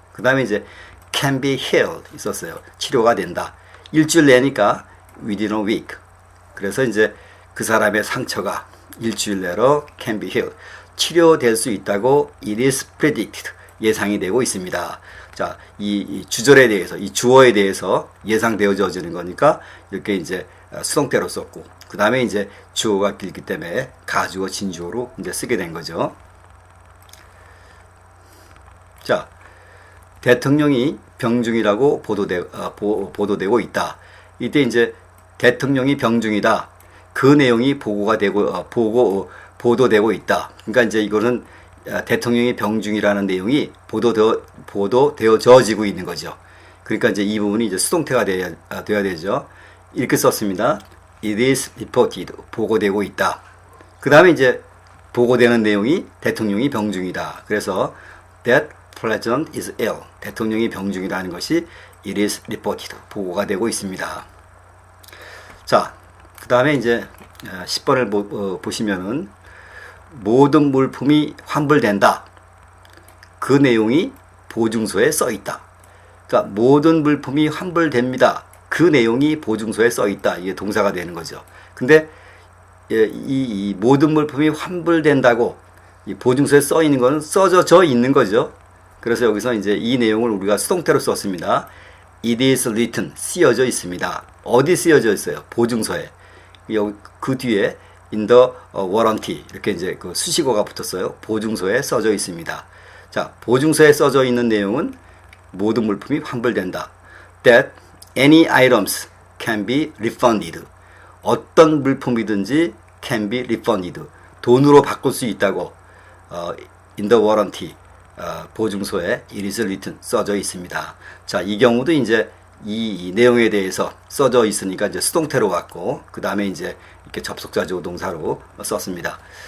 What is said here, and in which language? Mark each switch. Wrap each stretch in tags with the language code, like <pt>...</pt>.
<ko>그 다음에 이제</ko> <en>can be healed</en> <ko>있었어요. 치료가 된다. 일주일 내니까</ko> <en>within a week.</en> <ko>그래서 이제 그 사람의 상처가 일주일 내로</ko> <en>can be healed.</en> <ko>치료될 수 있다고</ko> <en>it is predicted.</en> <ko>예상이 되고 있습니다. 자, 이 주절에 대해서, 이 주어에 대해서 예상되어지는 거니까 이렇게 이제 수동태로 썼고, 그 다음에 이제 주어가 길기 때문에 가주어, 진주어로 이제 쓰게 된 거죠. 자, 대통령이 병중이라고 보도되고 있다. 이때 이제 대통령이 병중이다. 그 내용이 보도되고 있다. 그러니까 이제 이거는 대통령이 병중이라는 내용이 보도되어지고 있는 거죠. 그러니까 이제 이 부분이 이제 수동태가 돼야 되죠. 이렇게 썼습니다.</ko> <en>It is reported.</en> <ko>보고되고 있다. 그 다음에 이제 보고되는 내용이 대통령이 병중이다. 그래서</ko> <en>that president is ill.</en> <ko>대통령이 병중이라는 것이</ko> <en>it is reported.</en> <ko>보고가 되고 있습니다. 자, 그 다음에 이제 10번을 보시면은 모든 물품이 환불된다. 그 내용이 보증서에 써 있다. 그러니까 모든 물품이 환불됩니다. 그 내용이 보증서에 써 있다. 이게 동사가 되는 거죠. 근데 이 모든 물품이 환불된다고 이 보증서에 써 있는 거는 써져 있는 거죠. 그래서 여기서 이제 이 내용을 우리가 수동태로 썼습니다.</ko> <en>it is written</en> <ko>쓰여져 있습니다. 어디 쓰여져 있어요? 보증서에. 그 뒤에</ko> <en>in the warranty</en> <ko>이렇게 이제 그 수식어가 붙었어요. 보증서에 써져 있습니다. 자, 보증서에 써져 있는 내용은 모든 물품이 환불된다.</ko> <en>That any items can be refunded.</en> <ko>어떤 물품이든지</ko> <en>can be refunded.</en> <ko>돈으로 바꿀 수 있다고</ko> <en>in the warranty</en> <ko>보증서에</ko> <en>it is written</en> <ko>써져 있습니다. 자, 이 경우도 이제 이 내용에 대해서 써져 있으니까 이제 수동태로 왔고 그 다음에 이제 이렇게 접속사 조동사로 썼습니다.</ko>